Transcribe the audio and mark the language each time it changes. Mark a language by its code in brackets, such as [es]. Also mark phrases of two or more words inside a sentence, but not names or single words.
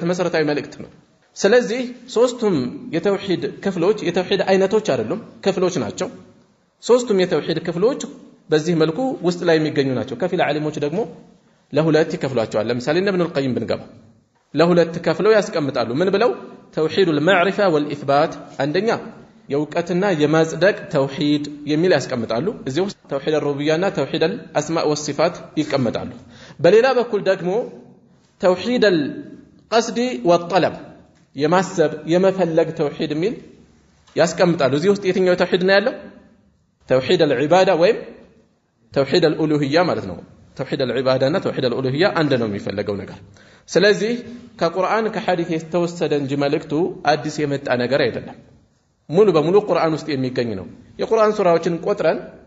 [am] መሰረታዊ መልእክት ነው ስለዚህ ሶስቱም የተውሂድ ክፍሎች የተውሂድ አይነቶች አይደሉም ክፍሎች ናቸው ሶስቱም የተውሂድ ክፍሎች በዚህ መልኩ ውስጥ ላይ የሚገኙ ናቸው ከፊል ዓሊሞች ደግሞ ለሁለት ይከፍሏቸዋል ለምሳሌ ኢብኑ አልቀይም ብንገባ ለሁለት ከፍለው ያስቀምጣሉ ምን ብለው ተውሂድ [ar] المعرفه والاثبات [am] አንደኛ የውቀትና የማጽደቅ ተውሂድ የሚል ያስቀምጣሉ እዚህ ውስጥ ተውሂድ الربوبيه እና ተውሂድ [ar] الاسماء والصفات [am] ይቀመጣሉ በሌላ በኩል ደግሞ ተውሂድ [ar] القصد والطلب [am] የማሰብ የመፈለግ ተውሂድ ሚል ያስቀምጣሉ እዚህ ውስጥ የትኛው ተውሂድ ነው ያለው ተውሂድ العباده ወይም ተውሂድ الالوهيه ማለት ነው ተውሂድ العباده እና ተውሂድ الالوهيه አንድ ነው የሚፈልገው ነገር ስለዚህ ከቁርአን ከሐዲስ የተወሰደ እንጂ መልእክቱ አዲስ የመጣ ነገር አይደለም ሙሉ በሙሉ ቁርአን ውስጥ የሚገኝ ነው የቁርአን ሱራዎችን ቆጥረን